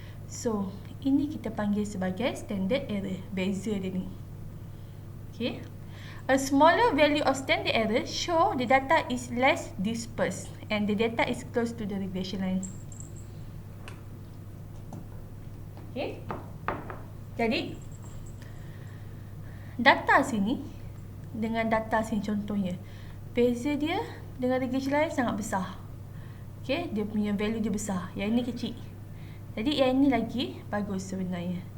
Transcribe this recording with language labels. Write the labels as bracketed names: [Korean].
[Malay] So ini kita panggil sebagai standard error, beza dia ni. [English] Okay, a smaller value of standard error show the data is less dispersed and the data is close to the regression line. [Malay] Okay, jadi data sini dengan data sini contohnya, beza dia dengan regression line sangat besar. Okay, dia punya value dia besar, yang ini kecil. Jadi yang ini lagi bagus sebenarnya.